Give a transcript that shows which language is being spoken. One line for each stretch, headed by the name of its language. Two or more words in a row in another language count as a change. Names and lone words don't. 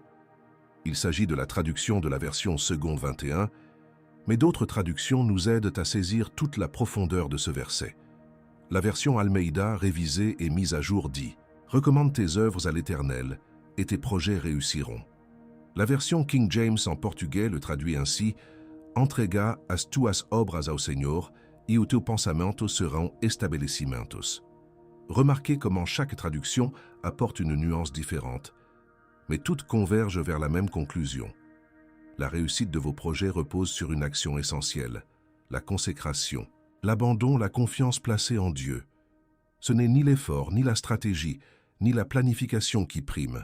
French: Il s'agit de la traduction de la version seconde 21, mais d'autres traductions nous aident à saisir toute la profondeur de ce verset. La version Almeida, révisée et mise à jour, dit « Recommande tes œuvres à l'Éternel, et tes projets réussiront ». La version King James en portugais le traduit ainsi
Portuguese: « Entrega as tuas obras ao Senhor, e o teu pensamento serão estabelecimentos ».
French: Remarquez comment chaque traduction apporte une nuance différente, mais toutes convergent vers la même conclusion. La réussite de vos projets repose sur une action essentielle, la consécration, l'abandon, la confiance placée en Dieu. Ce n'est ni l'effort, ni la stratégie, ni la planification qui prime.